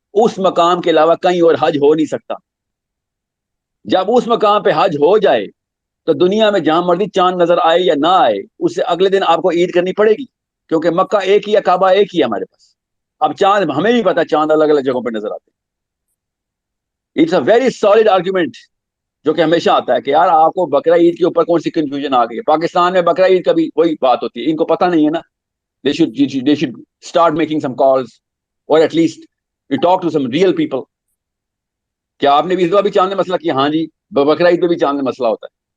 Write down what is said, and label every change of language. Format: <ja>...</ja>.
<ur>اس مقام کے علاوہ کہیں اور حج ہو نہیں سکتا. جب اس مقام پہ حج ہو جائے تو دنیا میں جہاں مرضی چاند نظر آئے یا نہ آئے, اس سے اگلے دن آپ کو عید کرنی پڑے گی, کیونکہ مکہ ایک ہی ہے, کعبہ ایک ہی ہے ہمارے پاس. اب چاند ہمیں بھی پتا چاند الگ الگ جگہوں پہ نظر آتے ہیں.</ur> <en>it's a very solid argument</en> <ur>جو کہ ہمیشہ آتا ہے کہ یار آپ کو بقرہ عید کے اوپر کون سی کنفیوژن آ گئی ہے. پاکستان میں بقرہ عید کا بھی وہی بات ہوتی ہے, ان کو پتہ نہیں ہے نا.</ur> <en>they should start making some calls or at least you talk to some real people.</en> <ur>کیا آپ نے بھی اس بار بھی چاند مسئلہ کیا؟ ہاں جی, بقرہ عید پہ بھی چاند مسئلہ ہوتا ہے.</ur>